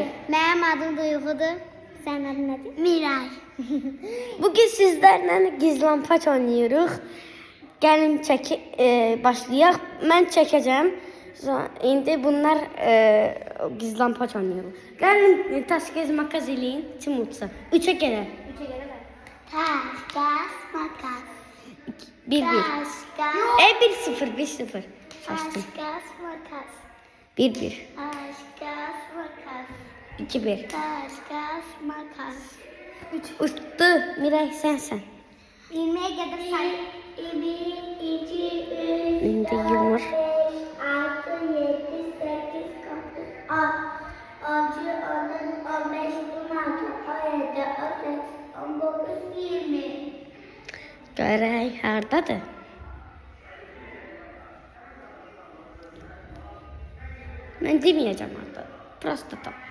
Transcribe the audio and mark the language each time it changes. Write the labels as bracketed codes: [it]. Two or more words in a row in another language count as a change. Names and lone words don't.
[az] Mənim adım Duyğudur. Sənin adın nədir? Miray. Bugün sizlərlə gizlanpaç oynayırıq. Gəlin başlayaq. Mən çəkəcəm. İndi bunlar gizlanpaç oynayırıq. Gəlin [tr] taş kağıt makas [az] eləyin. Kim utsa. 3'e qədər. Taş, kağıt, makas. 1-1. Taş, kağıt. 1-0, 1-0. Taş, kağıt, makas. 1-1. Taş, kağıt, makas. 2-1. Taş, kağıt, makas. Utdu. Miray sensən. [tr] 20'ye kadar say. 1, 2, 3, [az] İndi 4, yumur. 5, 6, 7, 8, 9, 10. 6, 10, 15, 16, 17, 18, 19, 20. Görək hardadır? Mən deməyəcəm orada. Prosta tap.